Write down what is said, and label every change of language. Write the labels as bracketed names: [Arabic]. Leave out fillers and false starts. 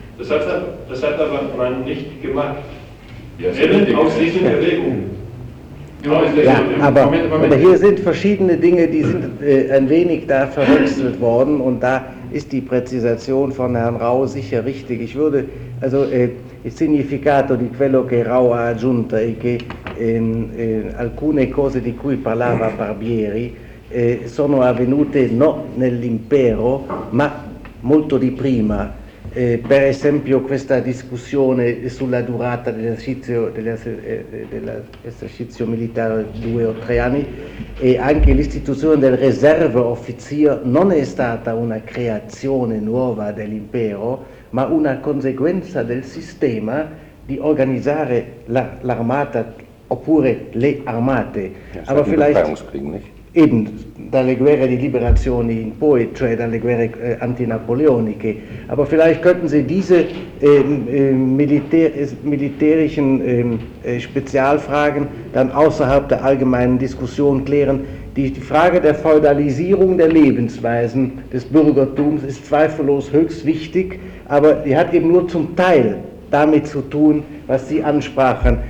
[German] Das hat aber man nicht gemacht. Eben aus diesen Erwägungen. Ja, aber hier sind verschiedene Dinge, die sind ein wenig da verwechselt worden und da ist die Präzisation von Herrn Rau sicher richtig. Ich würde, also [Italian] il significato di quello che Rau ha aggiunto e che in alcune cose di cui parlava Barbieri sono avvenute non nell'impero ma molto di prima. Per esempio questa discussione sulla durata dell'esercizio militare 2 o 3 anni e anche l'istituzione del reserve officier non è stata una creazione nuova dell'impero ma una conseguenza del sistema di organizzare l'armata oppure le armate. [German] Ja, aber vielleicht eben [Italian] dalle guerre di liberazione in poi, cioè dalle guerre antinapoleoniche. [German] Aber vielleicht könnten Sie diese militärischen Spezialfragen dann außerhalb der allgemeinen Diskussion klären. Die Frage der Feudalisierung der Lebensweisen des Bürgertums ist zweifellos höchst wichtig, aber die hat eben nur zum Teil damit zu tun, was Sie ansprachen.